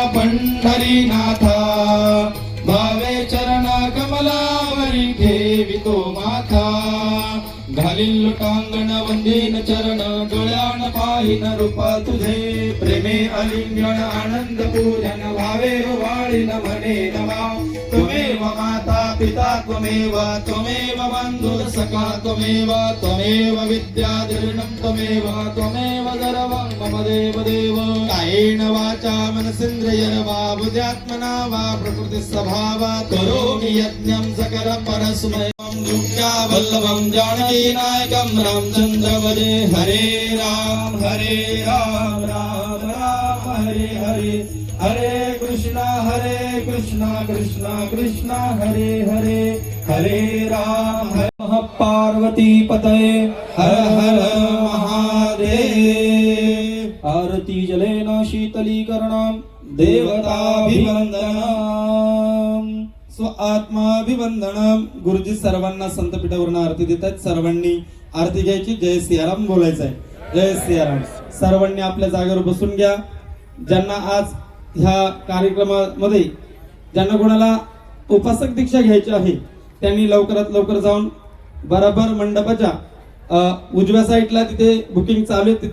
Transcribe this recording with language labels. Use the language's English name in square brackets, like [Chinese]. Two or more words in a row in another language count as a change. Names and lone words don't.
[Marathi] पंढरीनाथा भावे चरण कमलावरी ठेवितो माथा घालील लोटांगण वंदीन चरण डोळ्यान पाहिन रूपा तुझे प्रेमे अलिंगन आनंद पूजन भावे वाळीन म्हणे नमा [Sanskrit] त्वमेव माता पिता त्वमेव बंधु सखा त्वमेव विद्या दृढं त्वमेव सर्वं मम देव देव कायेन वाचा मनसेन्द्रियेण वा बुद्ध्यात्मना वा प्रकृति स्वभावात् करोमि यज्ञं सकल परस्मै दुर्गा वल्लभं जानकी नायकं रामचंद्र भजे हरे राम राम राम हरे हरे हरे कृष्णा कृष्णा कृष्णा हरे हरे हरे राम हरे पार्वती पतये हर हर महादेव आरती जलेन शीतलीकरणं देवताभिवंदनम स्व आत्माभिवंदनम. [Marathi] गुरुजी सर्वांना संतपीठावरून आरती देतात. सर्वांनी आरती घ्यायची. जय सियाराम बोलायचं आहे. जय सियाराम. सर्वांनी आपल्या जागेवर बसून घ्या. ज्यांना आज ह्या कार्यक्रमामध्ये ज्यांना कोणाला उपासक दीक्षा घ्यायची आहे त्यांनी लवकरात लवकर जाऊन बराबर मंडपाच्या उजव्या साईडला तिथे बुकिंग चालू आहे.